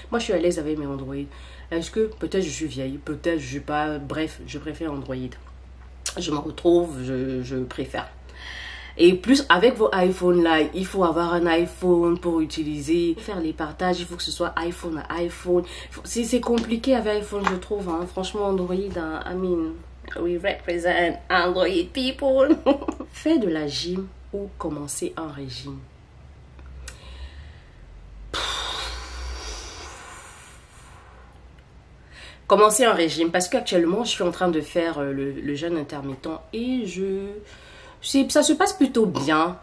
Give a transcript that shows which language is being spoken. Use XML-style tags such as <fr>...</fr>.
<fr>Moi, je suis à l'aise avec mes Android. Est-ce que peut-être je suis vieille, peut-être je suis pas... Bref, je préfère Android. Je me retrouve, je préfère. Et plus avec vos iPhones là, il faut avoir un iPhone pour utiliser, faire les partages, il faut que ce soit iPhone à iPhone. C'est compliqué avec iPhone, je trouve. Hein.</fr> <en>Franchement, Android, hein, I mean, we represent Android people.</en> <fr>Faire de la gym ou commencer un régime? Commencer un régime parce qu'actuellement, je suis en train de faire le jeûne intermittent et ça se passe plutôt bien.</fr>